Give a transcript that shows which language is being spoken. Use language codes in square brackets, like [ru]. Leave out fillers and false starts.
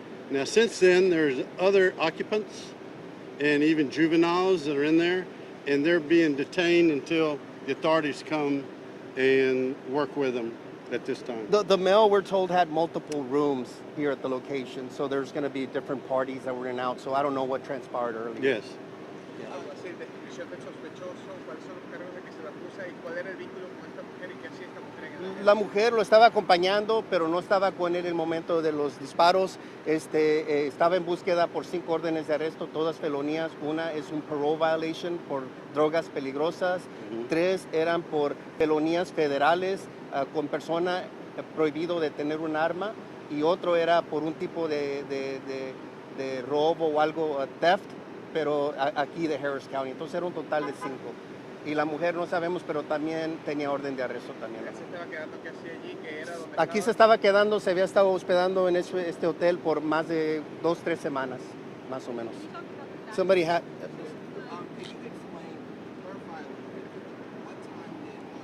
[en] Now, since then, there's other occupants and even juveniles that are in there, and they're being detained until the authorities come and work with them at this time. The mail, we're told, had multiple rooms here at the location, so there's going to be different parties that were in and out. So I don't know what transpired earlier. Yes. [es] Algo así, descripción del sospechoso, cuáles son los cargos de que se le acusa y cuál era el vínculo con esta mujer y qué hacía esta mujer en el La mujer lo estaba acompañando, pero no estaba con él en el momento de los disparos. Estaba en búsqueda por 5 órdenes de arresto, todas felonías. Una es un [en] parole violation [es] por drogas peligrosas. 3 eran por felonías federales con persona prohibido de tener un arma. Y otro era por un tipo de robo o algo, theft, pero aquí de Harris County. Entonces era un total de 5. Y la mujer no sabemos, pero también tenía orden de arresto también. Él se estaba quedando que hacía allí, que era donde Aquí se estaba quedando, se había estado hospedando en este hotel por más de 2-3 semanas, más o menos. [en] Can you talk about the Somebody had. Can you explain, clarify a little bit, what time did